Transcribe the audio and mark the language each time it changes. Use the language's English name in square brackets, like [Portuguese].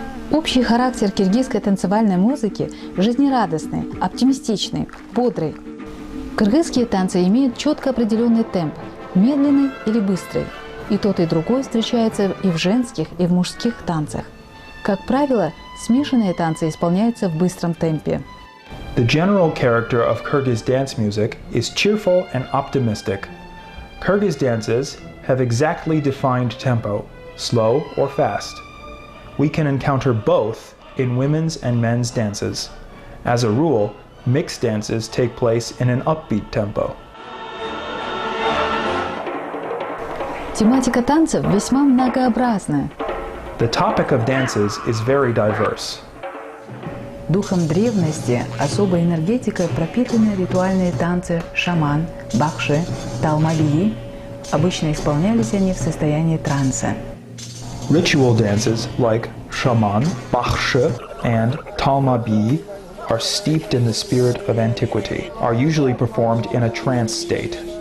[Russian] Общий характер киргизской танцевальной музыки жизнерадостный, оптимистичный, бодрый. Кыргызские танцы имеют четко определенный темп – медленный или быстрый. И тот, и другой встречается и в женских, и в мужских танцах. Как правило, смешанные танцы исполняются в быстром темпе. [English] The general character of Kyrgyz dance music is cheerful and optimistic. Kyrgyz dances have exactly defined tempo, slow or fast. We can encounter both in women's and men's dances. As a rule, mixed dances take place in an upbeat tempo. [Russian] Тематика танцев весьма многообразна. [English] The topic of dances is very diverse. [Russian] Духом древности, особой энергетикой пропитаны ритуальные танцы шаман, бахши, талмабии. Обычно исполнялись они в состоянии транса. [English] Ritual dances like shaman, bakhshi, and talmabi are steeped in the spirit of antiquity, are usually performed in a trance state.